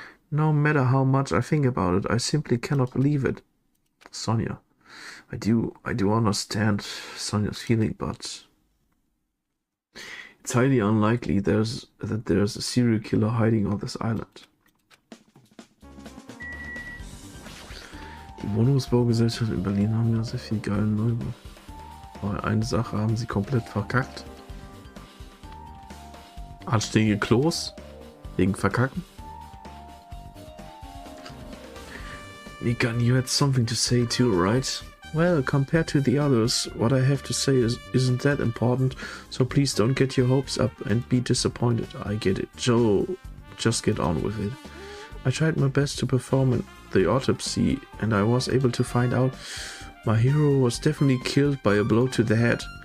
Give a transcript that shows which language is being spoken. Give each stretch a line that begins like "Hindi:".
English: No matter how much I think about it, I simply cannot believe it. Sonia, I do understand Sonia's feeling, but it's highly unlikely that there's a serial killer hiding on this island.
German: Die Wohnungsbaugesellschaft in Berlin haben ja sehr viel geilen Neubau. Aber eine Sache haben sie komplett verkackt. Anständige Klos wegen Verkacken.
English: Mikan, you had something to say too, right? Well, compared to the others, what I have to say isn't that important, so please don't get your hopes up and be disappointed. I get it. Joe, just get on with it. I tried my best to perform the autopsy, and I was able to find out my hero was definitely killed by a blow to the head.